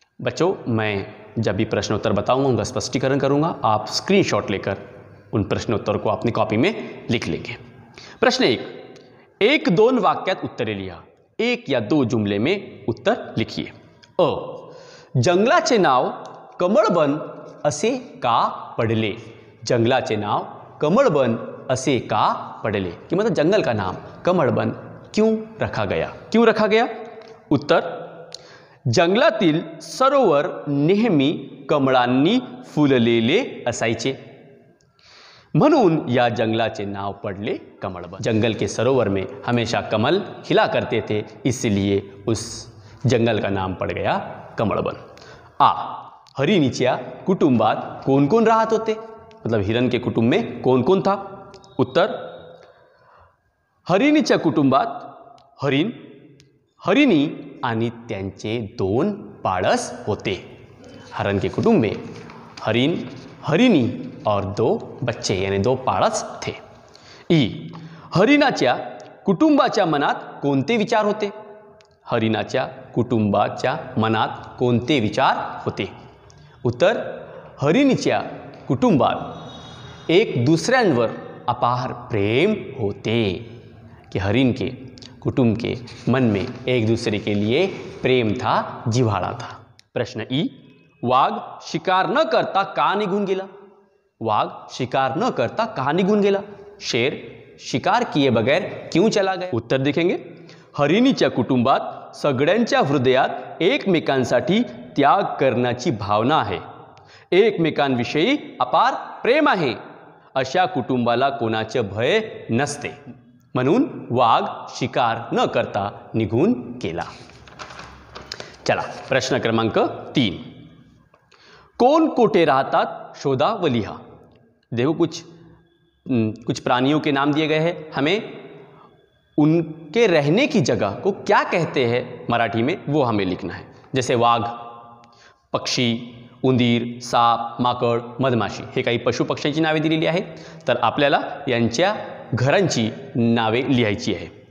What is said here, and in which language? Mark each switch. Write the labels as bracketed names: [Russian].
[Hindi] बच्चों, मैं जब भी प्रश्नोत्तर बताऊंगा उनका स्पष्टीकरण करूंगा. आप स्क्रीनशॉट लेकर उन प्रश्नोत्तर को अपनी कॉपी में लिख लेंगे. [Marathi] प्रश्न 1, 1-2 वाक्यात उत्तरे लिहा. [Hindi] 1 या 2 जुमले में उत्तर लिखिए. [Marathi] अ, जंगलाचे नाव कमळबन असे का पडले? जंगलाचे नाव कमळबन असे का पडले? [Hindi] कि मतलब जंगल का नाम कमळबन क्यों रखा गया? क्यों रखा गया? [Marathi] उत्तर, जंगलातील सरोवर नेहमी कमळांनी फुललेले असायचे, म्हणून या जंगलाचे नाव पडले कमळबन. [Hindi] जंगल के सरोवर में हमेशा कमल खिला करते थे, इसलिए उस जंगल का नाम पड़ गया कमळबन. [Marathi] आ, हरिणीच्या कुटुंबात कौन कौन राहत होते? [Hindi] मतलब हिरण के कुटुंब में कौन कौन था? [Marathi] उत्तर, हरिणीच्या कुटुंबात हरिण, हरिणी आणि त्यांचे 2 पाळस होते. [Hindi] हरण के कुटुंब में हरिण, हरिणी और 2 बच्चे यानी 2 पाळस थे. [Marathi] ई, हरिणाच्या कुटुंबाच्या मनात कोणते विचार होते? हरिणाच्या कुटुंबाच्या मनात कोणते विचार होते? उत्तर, हरिणीच्या कुटुंबात एक दूसऱ्यांवर अपार प्रेम होते. [Hindi] कि हरिण के कुटुंब के मन में एक दूसरे के लिए प्रेम था, जिव्हाळा था. [Marathi] प्रश्न ई, वाघ शिकार न करता का निघून गेला? वाघ शिकार न करता का निघून गेला? [Hindi] शेर शिकार किए बगैर क्यों चला गया? उत्तर देखेंगे. [Marathi] हरिणीच्या कुटुंबात सगळ्यांच्या हृदयात एकमेकांसाठी त्याग करण्याची भावना आहे, एकमेकांविषयी अपार प्रेम आहे. अशा कुटुंबाला कोणाचे भय नसते, म्हणून वाघ शिकार न करता निघून गेला. चला, प्रश्न क्रमांक 3, कौन कोठे राहतात शोधा व लिहा. [Hindi] देखो कुछ प्राणियों के नाम दिए गए हैं, हमें उनके रहने की जगह को क्या कहते हैं मराठी में वो हमें लिखना है. [Marathi] जैसे वाघ, पक्षी, उंदीर, साप, माकड, मधमाशी हे काही पशु पक्ष्यांची नावे दिलेली आहेत. तर आपल्याला यांच्या घरांची नावे लिहायची आहे.